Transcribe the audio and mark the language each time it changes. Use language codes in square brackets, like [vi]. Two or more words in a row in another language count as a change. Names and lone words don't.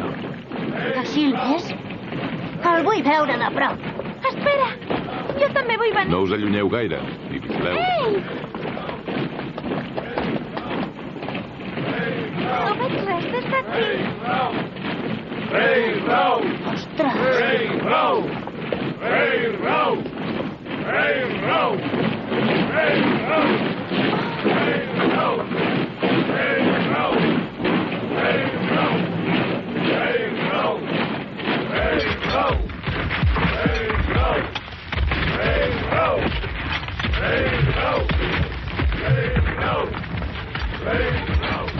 [ca] Així el ves? El vull veure a prop. Espera! Jo també vull venir. No us allunyeu gaire. I vigileu. Ei! No veig res des d'aquí. Rei Rau! Ostres! Rei Rau! Rei Rau! Rei Rau! Rei Rau! Rei Rau! Rei Rau! Rei Rau! Rei Rau! Rei Rau! Rei Rau! Rei Rau! Rei Rau! Rei Rau! Rei Rau!